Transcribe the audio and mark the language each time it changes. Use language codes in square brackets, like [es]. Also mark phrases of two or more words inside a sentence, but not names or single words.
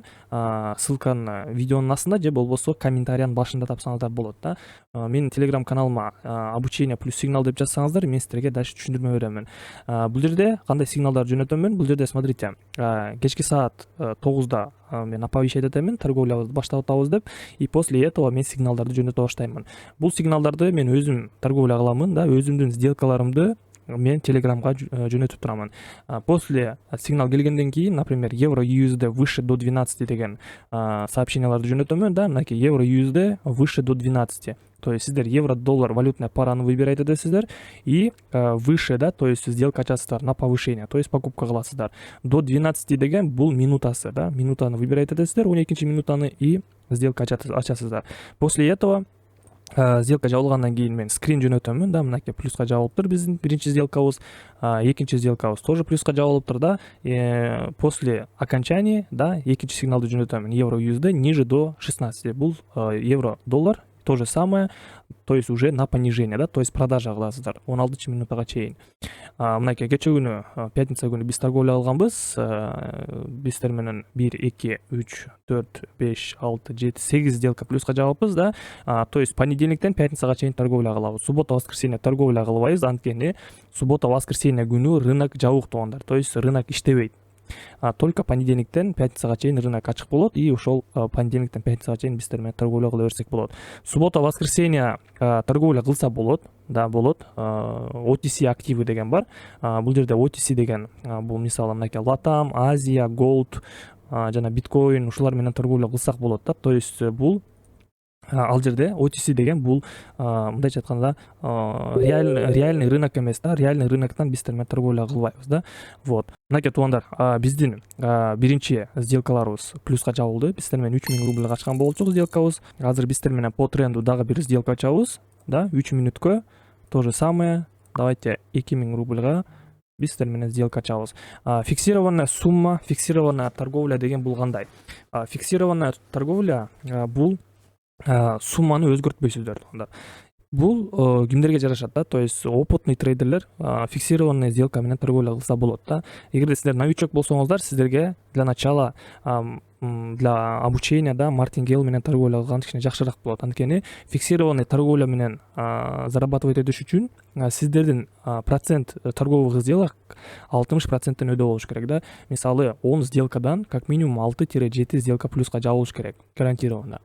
[ky] Ссылканы видеонун астында же болбосо комментариянын башында тапсаңыздар болот да. Менин Telegram каналыма [ru] обучение плюс сигнал [ky] деп жазсаңыздар, мен сиздерге дальше түшүндүрмө беремин. Бул жерде кандай сигналдарды жөнөтөмүн? Бул жерде смотрите, кечки саат 9да мен оповещать этемин, торговлябызды баштап атабыз деп, [ru] и после этого [ky] мен сигналдарды жөнөтө баштаймын. Бул сигналдарды мен өзүм торговля кыламын да, өзүмдүн сделкаларымды мен Телеграмга жөнөтүп турамын. После сигнал келгенден кийин, например, евро USD [ru] выше до 12 [ky] деген сообщенияларды жөнөтөмүн да. Мынакей евро USD [ru] выше до 12. То есть [ky] сиздер [ru] евро доллар валютная [ky] параны выбирать этесиздер и выше, да, то есть сделка ачасыздар [ru] на повышение, то есть покупка [ky] кыласыздар. До 12 деген бул минутасы, да, минутаны выбирать этесиздер, 12 минутаны и сделка ачасыздар. [ru] После этого [ky] сделка жабылгандан кийин мен скрин жөнөтөмүн да. Мынакей плюска жабылыптыр биздин биринчи сделкабыз, экинчи сделкабыз тоже плюска жабылыптыр да. [ru] После окончания, [ky] да, экинчи сигналды жөнөтөмүн, евро USD [ru] ниже до 16. [ky] Бул евро доллар [ru] то же самое, то есть уже на понижение, да, то есть продажа [ky] кыласыздар 16 минутага чейин. Мынакей кече күнү, пятница күнү биз торговля кылганбыз. Биздер менен 1, 2, 3, 4, 5, 6, 7, 8 сделка плюска жабыппыз да. [ru] То есть [ky] понедельниктен пятницага чейин торговля кылабыз. [ru] Суббота, воскресенье [ky] торговля кылбайбыз, анткени [ru] суббота, воскресенье [ky] күнү рынок жабык туугандар. [ru] То есть [ky] рынок иштебейт. [ru] Только понедельниктен [ky] пятницага чейин рынок ачык болот, и ошол понедельниктен пятницага чейин биздер менен торговля кыла берсек болот. [ru] Суббота, воскресенье [ky] торговля кылса болот, да, болот. OTC активы деген бар. Бул жерде OTC деген бул мисалы мынакей Latam, Азия, Gold жана биткоин, ушулар менен торговля кылсак болот да. [ru] То есть [ky] бул ал жерде OTC деген бул мындайча айтканда [ru] реальный рынок [ky] эмес да. Реальный рыноктан биздер менен торговля кылбайбыз да. [ru] Вот. [ky] Мынакей туугандар, биздин биринчи сделкаларыбыз плюска жабылды. Биздер менен 3000 рубльга ачкан болчук сделкабыз. Азыр биздер менен [ru] по тренду [ky] дагы бир сделка ачабыз, да, 3 мүнөткө. [ru] То же самое. [ky] Давайте 2000 рубльга биздер менен сделка ачабыз. [ru] Фиксированная сумма, фиксированная торговля деген бул кандай? Фиксированная торговля [ky] бул сумманы өзгөртпөйсүздөр туугандар. Бул кимдерге жарашат да. [ru] То есть опытный [ky] трейдерлер фиксированный сделка менен торговля кылса болот да. Эгерде сиздер новичок болсоңуздар, сиздерге [ru] для начала для обучения, [ky] да, мартингейл менен торговля кылган кичине жакшыраак болот. Анткени [ru] фиксированный торговля [ky] менен зарабатывать этиш үчүн сиздердин [ru] процент торговых сделок [ky] 60% өйдө болуш керек да. Мисалы 10 сделкадан [ru] как минимум [ky] 6-7 сделка плюска жабылыш керек, гарантированно.